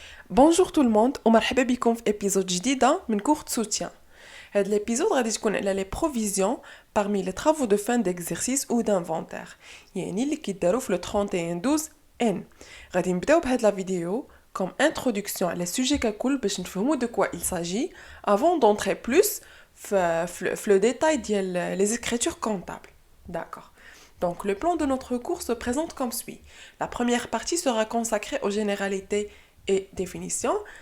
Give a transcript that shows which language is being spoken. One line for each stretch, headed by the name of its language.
French: Bonjour tout le monde
Arabic: ومرحبا بكم في
French: épisode
Arabic: جديدة من
French: cours de soutien.
Arabic: هذا
French: l'épisode
Arabic: غادي تكون على
French: les provisions parmi les travaux de fin d'exercice ou d'inventaire.
Arabic: يعني اللي كيداروا في le 31-12 N. غادي نبداو بهاد
French: la vidéo comme introduction
Arabic: على السوجي ككل باش نفهموا
French: de quoi il s'agit avant d'entrer plus في le détail ديال les écritures comptables. D'accord. Donc le plan de notre cours se présente comme suit. La première partie sera consacrée aux généralités et définitions.